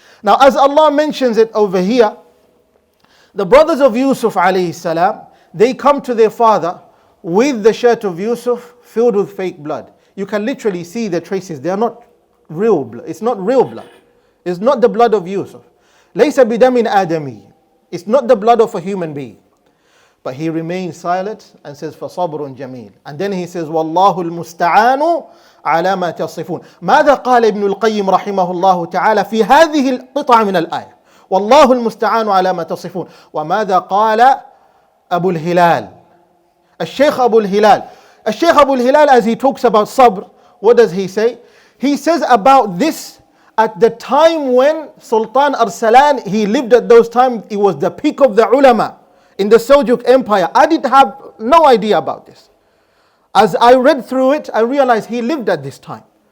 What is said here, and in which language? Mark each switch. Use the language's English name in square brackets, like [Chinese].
[English] Now as Allah mentions it over here, the brothers of Yusuf alayhi salam, they come to their father with the shirt of Yusuf filled with fake blood. You can literally see the traces. They are not real blood. It's not real blood. It's not the blood of Yusuf. [Arabic] لَيْسَ بِدَمٍ آدَمِيٍّ. [English] It's not the blood of a human being. But he remains silent and says, [Arabic] فَصَبْرٌ جَمِيلٌ. [English] And then he says, [Arabic] وَاللَّهُ الْمُسْتَعَانُ عَلَى مَا تَصِفُونَ. ماذا قال ابن القيم رحمه الله تعالى في هذه القطعة من الآية؟ والله المستعان على ما تصفون. وماذا قال أبو الهلال؟ الشيخ أبو الهلال. [English] الشيخ أبو الهلال, as he talks about sabr, what does he say? He says about this, at the time when Sultan Arsalan, he lived at those times, it was the peak of the ulama in the Seljuk Empire. I didn't have no idea about this. As I read through it, I realized he lived at this time.